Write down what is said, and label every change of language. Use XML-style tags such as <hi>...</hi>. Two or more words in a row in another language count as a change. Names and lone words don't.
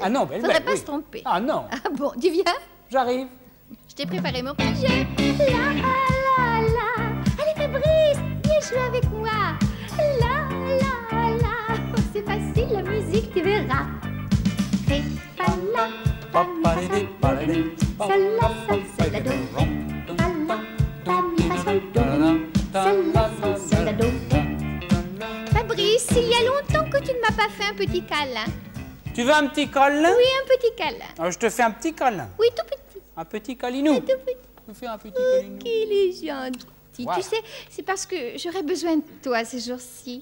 <fr>Ah non, Belle Faudrait pas oui. se tromper. Ah non, Ah bon, tu viens? j'arrive. Je t'ai préparé mon projet. La, la, la. Allez, Fabrice, viens jouer avec moi. La, la, la. Oh, c'est facile, la musique, tu verras. Ré, fa, la, fa, mi, fa, sol, do, sol, la, sol, la, do. Fa, la, fa, mi, fa, sol, do, sol, la, sol, la, do. Fabrice, il y a longtemps que tu ne m'as pas fait un petit câlin. Tu veux un petit câlin? Oui, un petit câlin. Alors, je te fais un petit câlin. Oui, tout petit. Un petit câlinou. Tout petit. Je te fais un petit Oh, câlinou. qu'il est gentil. Voilà. Tu sais, c'est parce que j'aurais besoin de toi ces jours-ci.</fr>